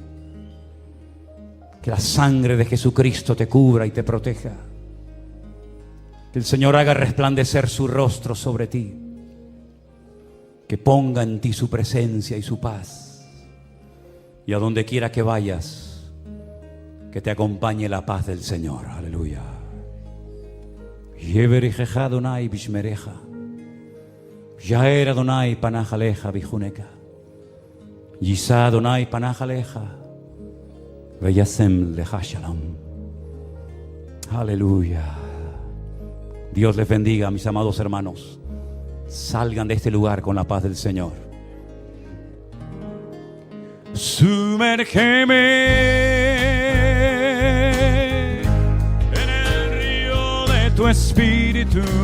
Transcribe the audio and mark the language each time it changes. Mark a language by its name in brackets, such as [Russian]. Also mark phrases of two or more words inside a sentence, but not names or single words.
[Spanish] Que la sangre de Jesucristo te cubra y te proteja. Que el Señor haga resplandecer su rostro sobre ti. Que ponga en ti su presencia y su paz. Y a donde quiera que vayas, que te acompañe la paz del Señor. Aleluya. [Hebrew] יברכך אדני וישמרך. יאר אדני פניו אליך ויחנך. ישא אדני פניו אליך. וישם לך שלום. Aleluya. [Spanish] Dios les bendiga, mis amados hermanos. Salgan de este lugar con la paz del Señor. Sumérgeme en el río de tu espíritu.